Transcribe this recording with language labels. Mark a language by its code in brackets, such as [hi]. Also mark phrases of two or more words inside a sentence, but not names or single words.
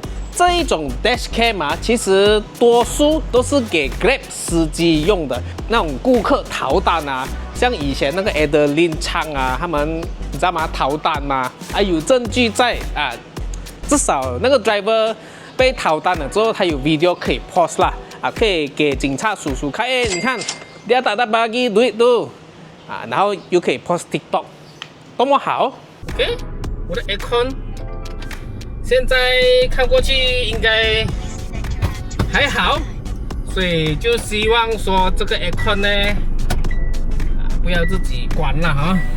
[zh] 这一种 dashcam 啊，其实多数都是给 Grab 司机用的，那种顾客逃单啊，像以前那个 Adeline Chang 啊，他们你知道吗？逃单嘛，有证据在啊，至少那个 driver 被逃单了之后，他有 video 可以 post 啦，可以给警察叔叔看，你看 [ms] dia tak dapat bagi duit tu， [zh] 然后又可以 post TikTok。多么好 ！OK， 我的 aircon 现在看过去应该还好，所以就希望说这个 aircon 呢，不要自己关了哈。